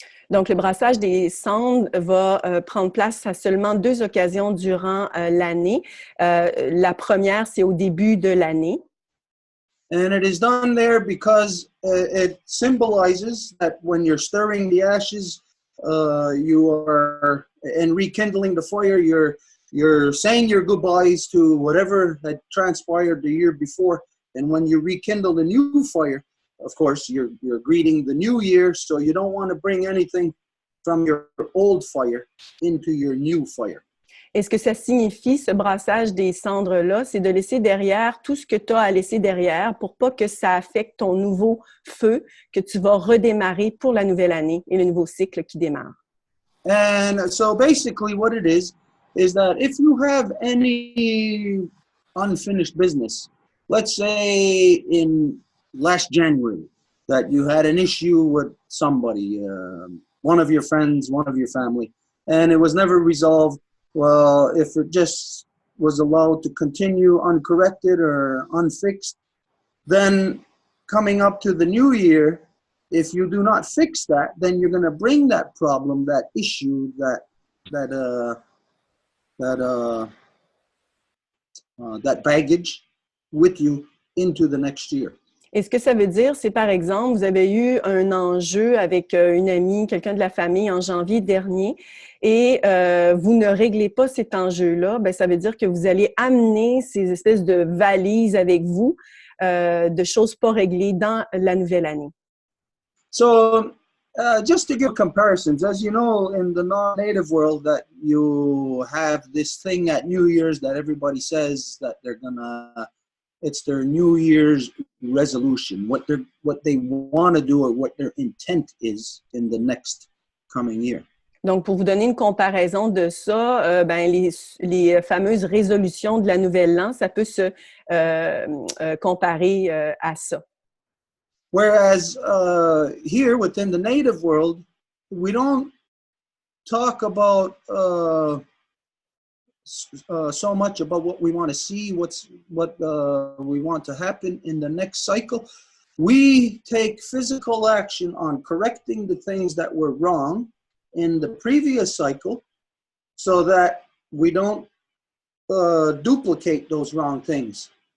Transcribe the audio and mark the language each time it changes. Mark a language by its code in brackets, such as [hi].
[fr] Donc, le brassage des cendres va prendre place à seulement 2 occasions durant l'année. La première, c'est au début de l'année. [en] And it is done there because it symbolizes that when you're stirring the ashes, you are, and rekindling the fire, you're saying your goodbyes to whatever had transpired the year before. And when you rekindle the new fire, of course, you're greeting the new year, so you don't want to bring anything from your old fire into your new fire. [fr] Et ce que ça signifie, ce brassage des cendres-là, c'est de laisser derrière tout ce que tu as à laisser derrière pour pas que ça affecte ton nouveau feu que tu vas redémarrer pour la nouvelle année et le nouveau cycle qui démarre. [en] And so basically what it is that if you have any unfinished business, let's say in last January, that you had an issue with somebody, one of your friends, one of your family, and it was never resolved. Well, if it just was allowed to continue uncorrected or unfixed, then coming up to the new year, if you do not fix that, then you're going to bring that problem, that issue, that that baggage with you into the next year. [fr] Et ce que ça veut dire, c'est par exemple, vous avez eu un enjeu avec une amie, quelqu'un de la famille en janvier dernier, et vous ne réglez pas cet enjeu-là, ben ça veut dire que vous allez amener ces espèces de valises avec vous, de choses pas réglées dans la nouvelle année. [en] So just to give comparisons, as you know, in the non-native world, that you have this thing at New Year's that everybody says that it's their New Year's resolution, what they want to do or what their intent is in the next coming year. [fr] Donc, pour vous donner une comparaison de ça, les fameuses résolutions de la nouvelle an, ça peut se comparer à ça. [en] Whereas here within the native world, we don't talk about so much about what we want to see, what we want to happen in the next cycle. We take physical action on correcting the things that were wrong in the previous cycle so that we don't duplicate those wrong things.